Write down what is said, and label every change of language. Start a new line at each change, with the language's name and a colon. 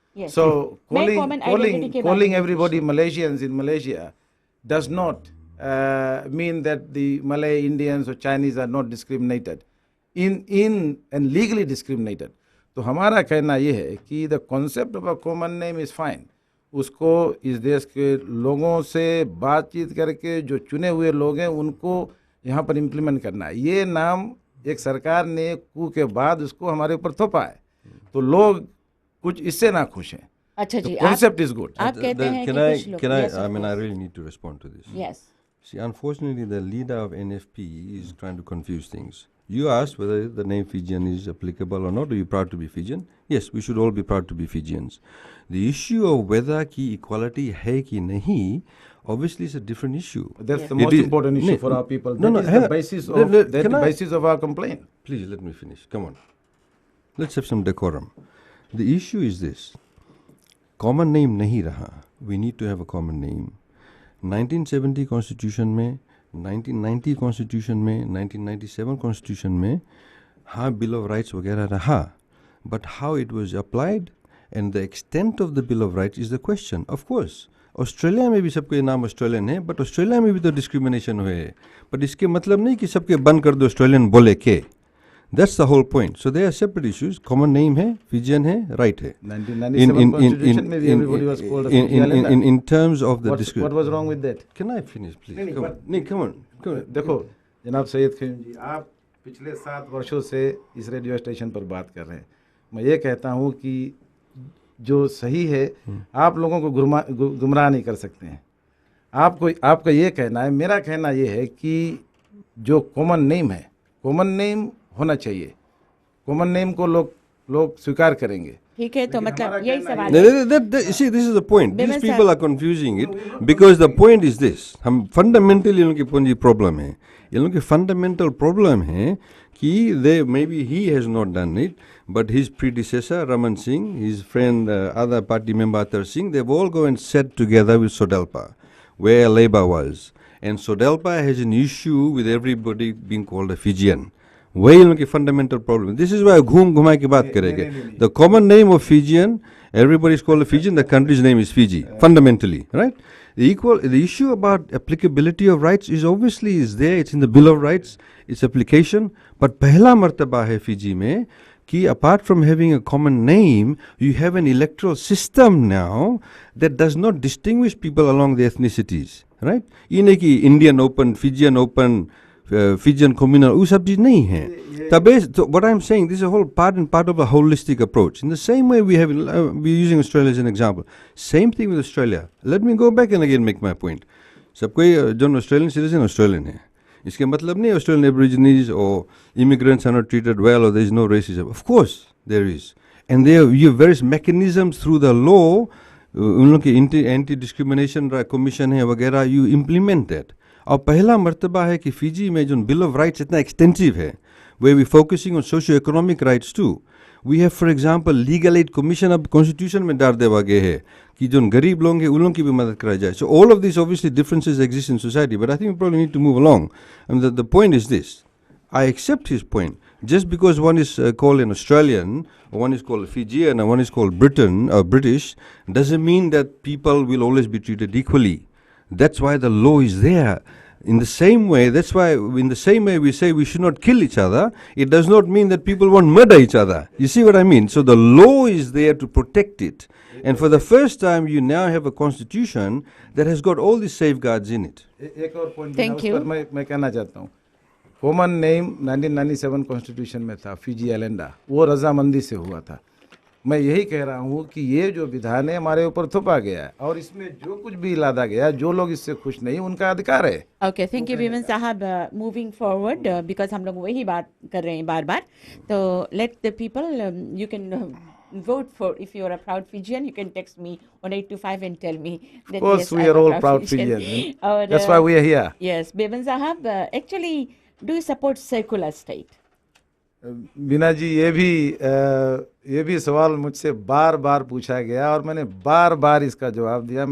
English: So calling everybody Malaysians in Malaysia does not mean that the Malay Indians or Chinese are not discriminated and legally discriminated.
Hindi: तो हमारा कहना ये है कि
English: The concept of a common name is fine.
Hindi: उसको इस देश के लोगों से बातचीत करके जो चुने हुए लोग हैं उनको यहाँ पर इम्प्लीमेंट करना है. ये नाम एक सरकार ने कू के बाद उसको हमारे ऊपर थोपा है, तो लोग कुछ इससे ना खुश हैं. अच्छा जी,
English: concept is good.
Hindi: आप कहते हैं कि कुछ लोग.
English: I mean, I really need to respond to this. Yes. See, unfortunately, the leader of NFP is trying to confuse things. You asked whether the name Fijian is applicable or not. Are you proud to be Fijian? Yes, we should all be proud to be Fijians. The issue of whether
Hindi: ki
English: equality
Hindi: hai ki nahi,
English: obviously is a different issue. That's the most important issue for our people. That is the basis of our complaint. Please let me finish. Come on. Let's have some decorum. The issue is this. Common name
Hindi: nahi raha.
English: we need to have a common name. 1970 constitution में, 1990 constitution में, 1997 constitution में
Hindi: हाँ
English: Bill of Rights
Hindi: वगैरह रहा,
English: But how it was applied and the extent of the Bill of Rights is the question.
Hindi: Of course Australia में भी सबके नाम ऑस्ट्रेलियन है, बट ऑस्ट्रेलिया में भी तो डिस्क्रिमिनेशन हुए है, बट इसके मतलब नहीं कि सबके बंद कर दो ऑस्ट्रेलियन बोले के.
English: That's the whole point. So they are separate issues. Common name है, Fijian है, right है. 1997 constitution
Hindi: में भी
English: everybody was called a Fiji Islander. In terms of the What was wrong with that? Can I finish, please?
Hindi: नहीं,
English: Come on.
Hindi: देखो जनाब सैयद खयूम जी, आप पिछले 7 वर्षों से इस रेडियो स्टेशन पर बात कर रहे हैं. मैं ये कहता हूँ कि जो सही है आप लोगों को गुमराह नहीं कर सकते हैं. आपका ये कहना है, मेरा कहना ये है कि जो कॉमन नेम है, कॉमन नेम होना चाहिए. कॉमन नेम को लोग स्वीकार करेंगे. ठीक है, तो मतलब यही सवाल है.
English: See, this is the point. These people are confusing it because the point is this.
Hindi: हम fundamentally इनकी पूंजी प्रॉब्लम है. इनकी
English: fundamental problem
Hindi: है कि
English: maybe he has not done it, but his predecessor Raman Singh, his friend other party member Atar Singh, they've all go and sat together with Sodelpa, where Labour was, and Sodelpa has an issue with everybody being called a Fijian.
Hindi: वही उनकी fundamental problem.
English: this is why
Hindi: घूम की बात करेंगे.
English: The common name of Fijian, everybody is called a Fijian, the country's name is Fiji, fundamentally, right? The issue about applicability of rights is obviously is there, it's in the Bill of Rights, its application, but
Hindi: पहला मर्तबा है Fiji में कि
English: apart from having a common name, you have an electoral system now that does not distinguish people along the ethnicities, right?
Hindi: ये नहीं कि Indian open, Fijian open, Fijian communal, वो सब चीज नहीं है.
English: So what I'm saying, this is a whole part of a holistic approach. In the same way we're using Australia as an example. Same thing with Australia. Let me go back and again make my point.
Hindi: सब कोई जो Australian citizen Australian है. इसके मतलब नहीं
English: Australian Aborigines or immigrants are not treated well or there is no racism. Of course there is. And there you have various mechanisms through the law,
Hindi: उन लोग की
English: anti-discrimination commission है वगैरह, you implement that.
Hindi: और पहला मर्तबा है कि फिजी में जो बिल ऑफ राइट्स इतना एक्सटेंसिव है,
English: where we focusing on socio-economic rights too. We have, for example,
Hindi: legal aid commission अब constitution में डाल देवा गया है कि जो गरीब लोग हैं उन लोगों की भी मदद कराई जाए.
English: So all of these obviously differences exist in society, but I think we probably need to move along. And the point is this. I accept his point. Just because one is called an Australian, or one is called a Fijian, or one is called British, doesn't mean that people will always be treated equally. That's why the law is there. In the same way, that's why in the same way we say we should not kill each other. It does not mean that people won't murder each other. You see what I mean? So the law is there to protect it. And for the first time, you now have a constitution that has got all these safeguards in it.
Hindi: एक और point
English: Thank you.
Hindi: मैं कहना चाहता हूँ. Common name 1997 constitution में था, Fiji आइलैंडा, वो रजामंदी से हुआ था. मैं यही कह रहा हूँ कि ये जो विधान है हमारे ऊपर थोपा गया है और इसमें जो कुछ भी लादा गया, जो लोग इससे खुश नहीं उनका अधिकार है. ओके, थैंक यू बीमन साहब.
English: moving forward, because
Hindi: हम लोग वही बात कर रहे हैं बार बार,
English: तो लेट द पीपल, यू कैन vote for, if you are a proud Fijian, you can text me on 825 and tell me that Of course, yes, we I'm are a all proud Fijians. Or, That's why we are here. Yes, Bevan Sahab, actually, do you support secular state?
Hindi: बीना जी, ये भी सवाल मुझसे बार बार पूछा गया और मैंने बार बार इसका जवाब दिया.